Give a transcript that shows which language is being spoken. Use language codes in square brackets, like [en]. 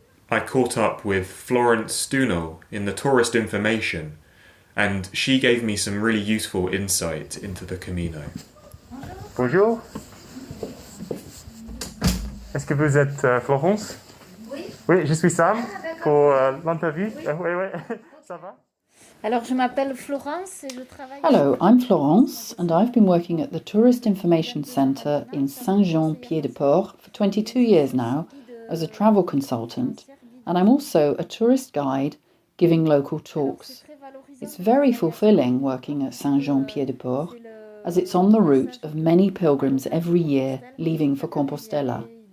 [en] I caught up with Florence Stuno in the tourist information, and she gave me some really useful insight into the Camino. [fr] Bonjour. Est-ce que vous êtes Florence? Oui, je suis Sam pour l'interview. Oui, ça va? Alors, je m'appelle Florence et je travaille... [en] Hello, I'm Florence, and I've been working at the Tourist Information Centre in Saint-Jean-Pied-de-Port for 22 years now as a travel consultant, and I'm also a tourist guide giving local talks. It's very fulfilling working at Saint-Jean-Pied-de-Port, as it's on the route of many pilgrims every year leaving for Compostela.